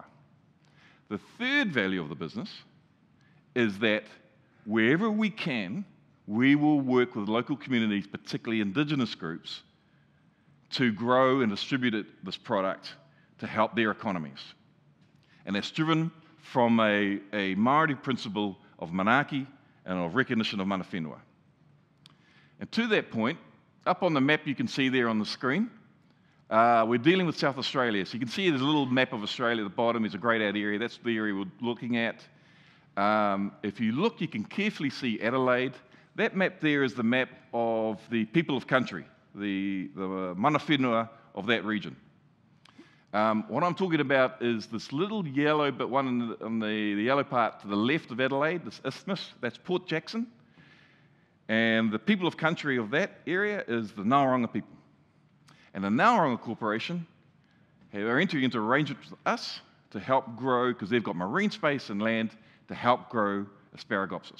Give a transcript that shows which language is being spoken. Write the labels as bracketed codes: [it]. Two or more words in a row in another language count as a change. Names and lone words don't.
[en] The third value of the business is that wherever we can, we will work with local communities, particularly indigenous groups, to grow and distribute this product to help their economies. And that's driven from a Māori principle of manaaki and of recognition of [mi] mana whenua. [en] And to that point, up on the map you can see there on the screen, we're dealing with South Australia. So you can see there's a little map of Australia at the bottom. There's a greyed out area. That's the area we're looking at. If you look, you can carefully see Adelaide. That map there is the map of the people of country, the [mi] mana whenua [en] of that region. What I'm talking about is this little yellow bit, one on the yellow part to the left of Adelaide, this isthmus, that's Port Jackson. And the people of country of that area is the Ngāpuhi people. And the Ngāpuhi Corporation are entering into arrangements with us to help grow, because they've got marine space and land, to help grow Asparagopsis.